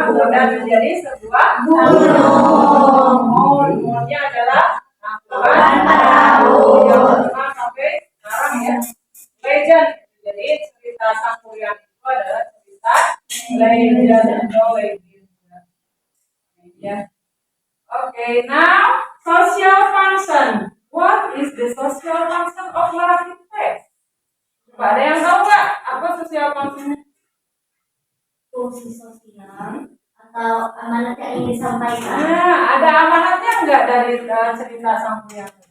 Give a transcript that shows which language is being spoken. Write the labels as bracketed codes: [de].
[id] dan menjadi sebuah gunung. Gunungnya adalah Angkutan Perahu. 5 sampai sekarang ya. Legend. Jadi cerita Sang Kuryang itu adalah cerita legend atau legenda. [en] Ya. Okay, now social function. What is the social function of narrative text? [id] Coba ada yang tahu nggak apa social function? Fungsi sosial atau amanat yang ingin disampaikan. Nah, ada amanatnya nggak dari cerita Sang Kuryang?